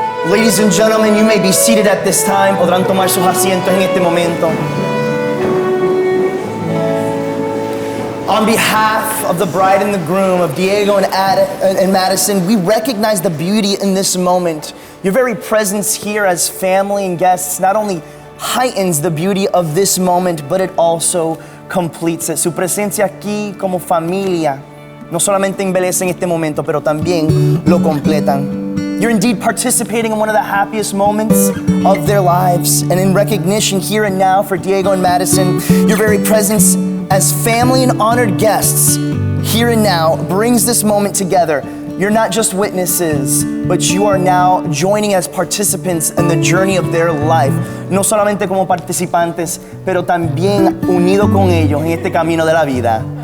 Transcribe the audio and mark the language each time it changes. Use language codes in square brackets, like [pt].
[en] Ladies and gentlemen, you may be seated at this time. [es] Podrán tomar sus asientos en este momento. [en] On behalf of the bride and the groom, of Diego and Madison, we recognize the beauty in this moment. Your very presence here as family and guests not only heightens the beauty of this moment, but it also completes it. [es] Su presencia aquí como familia no solamente embellecen este momento, pero también lo completan. [en] You're indeed participating in one of the happiest moments of their lives. And in recognition here and now for Diego and Madison, your very presence as family and honored guests here and now brings this moment together. You're not just witnesses, but you are now joining as participants in the journey of their life. [es] No solamente como participantes, pero también unido con ellos en este camino de la vida.